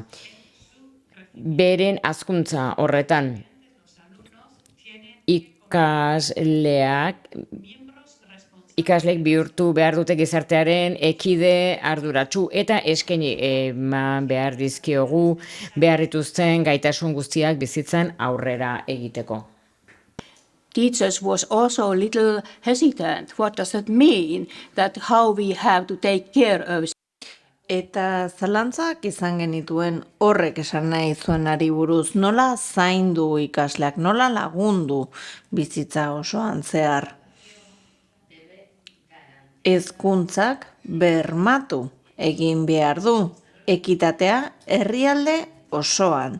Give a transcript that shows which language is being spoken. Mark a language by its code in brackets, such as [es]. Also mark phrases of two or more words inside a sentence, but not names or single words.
[eu] Beren hazkuntza horretan ikasleek bihurtu behar dute gizartearen ekide arduratsu eta eskaini eman behar dizkiogu behar dituzten gaitasun guztiak bizitzan aurrera egiteko. [en] Teachers was also a little hesitant. What does that mean? That how we have to take care of. [eu] Eta zalantzak izan genituen horrek esan nahi zuenari buruz, nola zaindu ikasleak, nola lagundu bizitza osoan zehar. Hezkuntzak bermatu egin behar du, ekitatea herrialde osoan.